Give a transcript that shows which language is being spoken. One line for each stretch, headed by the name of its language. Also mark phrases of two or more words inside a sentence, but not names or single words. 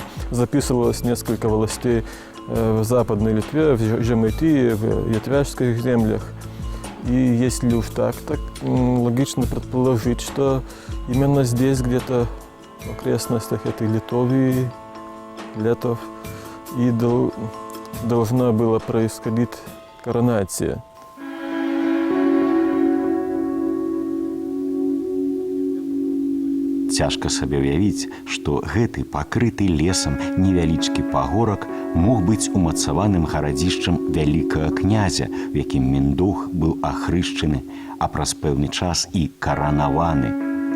Russian: Записывалось несколько властей в Западной Литве, в Жемайтии, в Ятвяжских землях. И если уж так логично предположить, что именно здесь, где-то в окрестностях этой Литовии, Летов, и должна была происходить коронация.
Belarusian: Цяжка сабе ўявіць, што гэты пакрыты лесам невялічкі пагорак мог быць умацаваным гарадзішчам вялікага князя, у якім Міндуг быў ахрышчаны, а праз пэўны час і каранаваны.